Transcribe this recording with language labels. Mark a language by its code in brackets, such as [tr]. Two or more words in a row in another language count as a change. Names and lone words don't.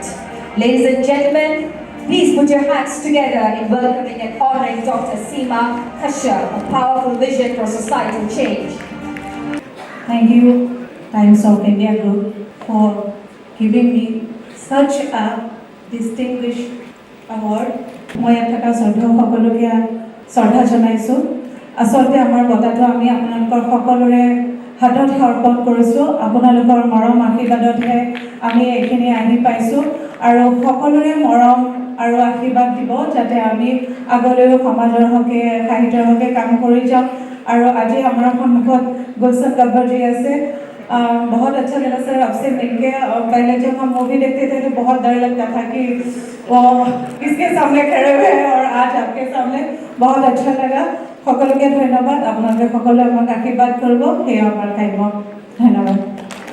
[en] Ladies and gentlemen, please put your hands together in welcoming and honoring Dr. Seema Kashyap, a powerful vision for societal change. Thank you, Times of India Group, for giving me such a distinguished award. [as] মই ইয়াত থকা সকলোকে শ্ৰদ্ধা জনাইছোঁ। আচলতে আমাৰ বঁটাটো আমি আপোনালোকৰ সকলোৰে হাতত অৰ্পণ কৰিছোঁ। আপোনালোকৰ মৰম আশীৰ্বাদতহে আমি এইখিনি আহি পাইছোঁ আৰু সকলোৰে মৰম আৰু আশীৰ্বাদ দিব যাতে আমি আগলৈও সমাজৰ হকে সাহিত্যৰ হকে কাম কৰি যাওঁ। [hi] और आज हमारा सन्मुखत गुलशन गब्बर जी ऐसे बहुत अच्छा लगा सर आपसे मिलके। पहले जब हम मूवी देखते थे तो बहुत डर लगता था कि वो किसके सामने खड़े हुए हैं और आज आपके सामने बहुत अच्छा लगा। [as] সকলোকে ধন্যবাদ। আপোনালোকে সকলোৱে আমাক আশীৰ্বাদ কৰিব, সেয়া আমাৰ কাম্য। ধন্যবাদ।